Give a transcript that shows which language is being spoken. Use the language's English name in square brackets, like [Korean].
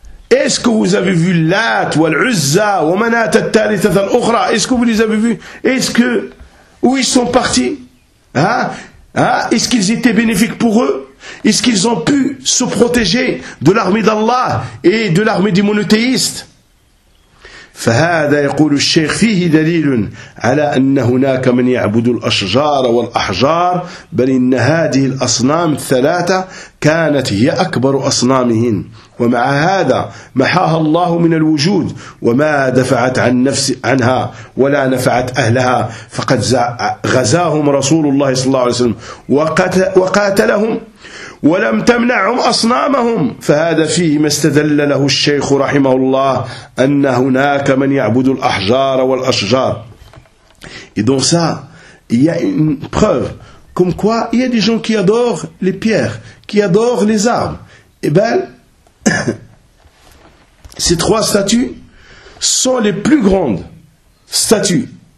[French] Est-ce que vous avez vu Lat ou l'Uzza ou Manat al-Thalithah al-Ukhra? Est-ce que vous les avez vus? Est-ce que, où ils sont partis? Hein? Est-ce qu'ils étaient bénéfiques pour eux? Est-ce qu'ils ont pu se protéger de l'armée d'Allah et de l'armée des monothéistes? [Arabic] فَهَذَا يَقُولُ الشَّيْخِ فِيهِ دَلِيلٌ عَلَىٰ أَنَّ هُنَاكَ مَنْ يَعْبُدُ الْأَشْجَارَ وَالْأَحْجَارَ بَلْ إِنَّ هَذِهِ الْأَصْنَامِ الثَّلَاثَ كَانَتْ هِيَ أَكْبَرُ أَصْنَامِهِنْ ومع هذا محاها الله من الوجود وما دفعت عن نفس عنها ولا نفعت أهلها فقد غزاهم رسول الله صلى الله عليه وسلم وقاتلهم ولم تمنعهم أصنامهم فهذا فيه ما استدل له الشيخ رحمه الله أن هناك من يعبد الأحجار والأشجار. [French] Et donc ça, il y a une preuve comme quoi il y a des gens qui adorent les pierres, qui adorent les arbres. Et ben ces trois statues sont les plus grandes statues.